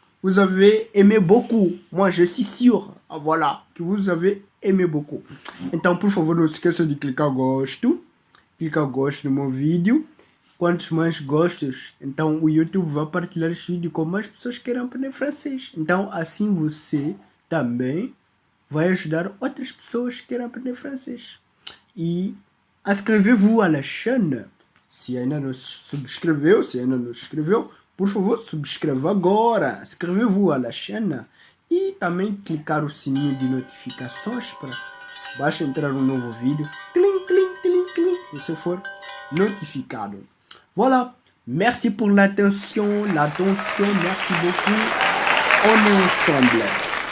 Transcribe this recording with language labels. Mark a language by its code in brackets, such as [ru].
[fr] Vous avez aimé beaucoup. Moi, je suis sûr. Voilà. Que vous avez aimé beaucoup. [pt] Então, por favor, não se esqueçam de clicar gosto. Clica gosto no meu vídeo. Quantos mais gostos, então o YouTube vai partilhar este vídeo com mais pessoas que queiram aprender francês. Então, assim você também vai ajudar outras pessoas que querem aprender francês. [fr] E inscrevez-vous à la chaîne. [pt] Se ainda não subscreveu, se ainda não inscreveu, por favor, subscreva agora. [fr] Inscrevez-vous à la chaîne. [pt] E também clicar o sininho de notificações para basta entrar um novo vídeo. Clim, clim, clim, clim. Você for notificado. Voilà. [fr] Merci pour l'attention, merci beaucoup. On est ensemble.